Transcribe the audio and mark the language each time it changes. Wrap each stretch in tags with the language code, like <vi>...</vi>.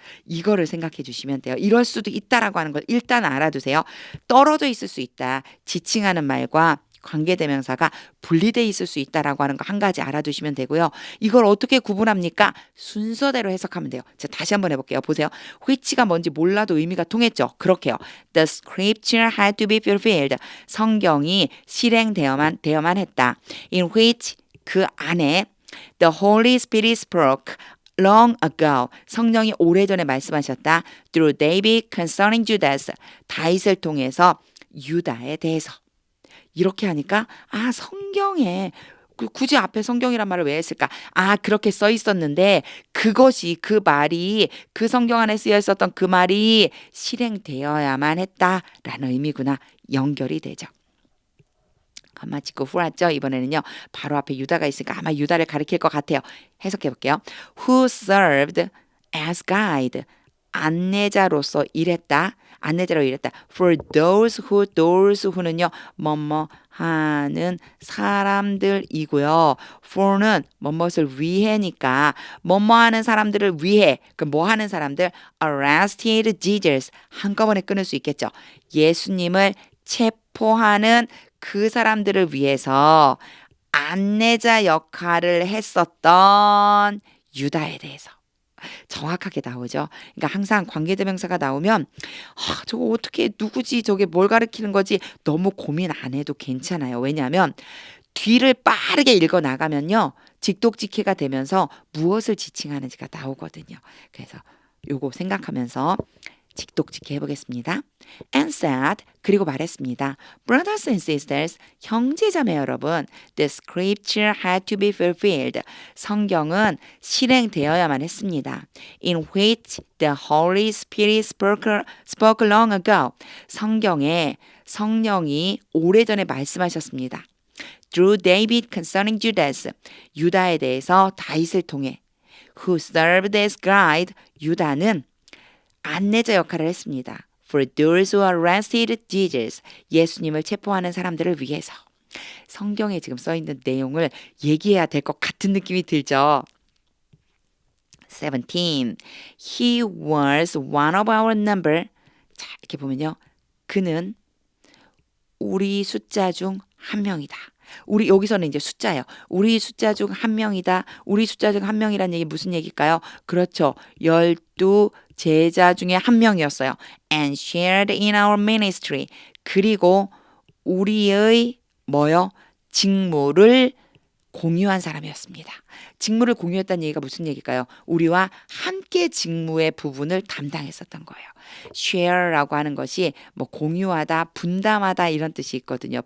<ko>이거를 생각해 주시면 돼요. 이럴 수도 있다라고 하는 걸 일단 알아두세요. 떨어져 있을 수 있다. 지칭하는 말과 관계대명사가 분리돼 있을 수 있다라고 하는 거 한 가지 알아두시면 되고요. 이걸 어떻게 구분합니까? 순서대로 해석하면 돼요. 자, 다시 한번 해볼게요. 보세요. which가 뭔지 몰라도 의미가 통했죠. 그렇게요.</ko> <en>The scripture had to be fulfilled.</en> <ko>성경이 실행되어야만 했다.</ko> <en>In which</en> <ko>그 안에</ko> <en>The Holy Spirit spoke long ago.</en> <ko>성령이 오래전에 말씀하셨다.</ko> <en>Through David concerning Judas.</en> <ko>다윗을 통해서 유다에 대해서. 이렇게 하니까 성경에 굳이 앞에 성경이란 말을 왜 했을까? 그렇게 써 있었는데 그것이 그 말이 그 성경 안에 쓰여 있었던 그 말이 실행되어야만 했다라는 의미구나. 연결이 되죠. 가마 찍고 후았죠. 이번에는요. 바로 앞에 유다가 있으니까 아마 유다를 가리킬 것 같아요. 해석해 볼게요.</ko> <en>Who served as guide.</en> <ko>안내자로 일했다.</ko> <en>For those who는요.</en> <ko>뭐뭐 하는 사람들이고요. for는 뭐뭇을 위해니까 뭐뭐 하는 사람들을 위해 그 뭐 하는 사람들</ko> <en>arrested Jesus</en> <ko>한꺼번에 끊을 수 있겠죠. 예수님을 체포하는 그 사람들을 위해서 안내자 역할을 했었던 유다에 대해서 정확하게 나오죠. 그러니까 항상 관계대명사가 나오면 저거 어떻게 누구지 저게 뭘 가리키는 거지 너무 고민 안 해도 괜찮아요. 왜냐하면 뒤를 빠르게 읽어 나가면요. 직독직해가 되면서 무엇을 지칭하는지가 나오거든요. 그래서 요거 생각하면서 직독직해 해보겠습니다.</ko> <en>And said</en> <ko>그리고 말했습니다.</ko> <en>Brothers and sisters</en> <ko>형제자매 여러분</ko> <en>The scripture had to be fulfilled</en> <ko>성경은 실행되어야만 했습니다.</ko> <en>In which the Holy Spirit spoke long ago</en> <ko>성경에 성령이 오래전에 말씀하셨습니다.</ko> <en>Through David concerning Judas</en> <ko>유다에 대해서 다윗을 통해</ko> <en>Who served as guide</en> <ko>유다는 안내자 역할을 했습니다.</ko> <en>For those who arrested Jesus.</en> <ko>예수님을 체포하는 사람들을 위해서. 성경에 지금 써있는 내용을 얘기해야 될 것 같은 느낌이 들죠.</ko> <en>17. He was one of our number.</en> <ko>자, 이렇게 보면요. 그는 우리 숫자 중 한 명이다. 우리 여기서는 이제 숫자예요. 우리 숫자 중 한 명이다. 우리 숫자 중 한 명이라는 얘기 무슨 얘기일까요? 그렇죠. 12 제자 중에 한 명이었어요.</ko> <en>And shared in our ministry.</en> <ko>그리고 우리의 직무를 공유한 사람이었습니다. 직무를 공유했다는 얘기가 무슨 얘기일까요? 우리와 함께 직무의 부분을 담당했었던 거예요. share라고 하는 것이 공유하다, 분담하다 이런 뜻이 있거든요.</ko>